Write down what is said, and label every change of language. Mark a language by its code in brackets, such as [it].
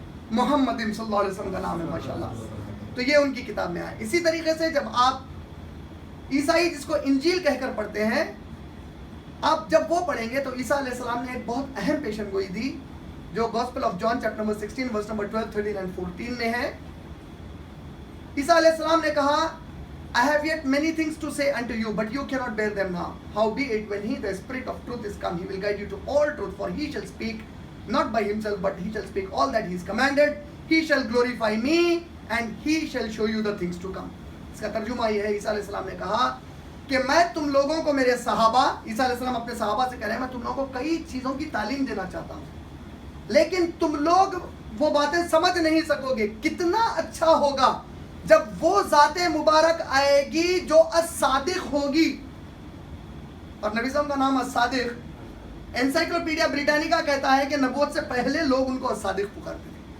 [ur] محمدم صلی اللہ علیہ وسلم کا نام ہے ماشاءاللہ. تو یہ ان کی کتاب میں آیا. اسی طریقے سے جب آپ عیسائی جس کو انجیل کہہ کر پڑھتے ہیں, آپ جب وہ پڑھیں گے تو عیسیٰ علیہ السلام نے ایک بہت اہم پیشن گوئی دی جو gospel of John chapter number 16 verse number 12, 13 and 14 میں ہے. عیسیٰ علیہ السلام نے کہا [en] I have yet many things to say unto you, but you cannot bear them now. Howbeit, when he, the Spirit of truth, is come, he will guide you to all truth, for he shall speak not by himself, but he shall speak all that he is commanded. He shall glorify me, and he shall show you the things to come. [ur] اس کا ترجمہ یہ ہے, عیسیٰ علیہ السلام نے کہا کہ میں تم لوگوں کو, میرے صحابہ, عیسیٰ علیہ السلام اپنے صحابہ سے کہہ رہے ہیں, میں تم لوگوں کو کئی چیزوں کی تعلیم دینا چاہتا ہوں, لیکن تم لوگ وہ باتیں سمجھ نہیں سکو گے. کتنا اچھا ہوگا جب وہ ذات مبارک آئے گی جو الصادق ہوگی, اور نبی صلی اللہ علیہ وسلم کا نام الصادق, انسائکلوپیڈیا بریٹانیکا کہتا ہے کہ نبوت سے پہلے لوگ ان کو الصادق پکارتے تھے.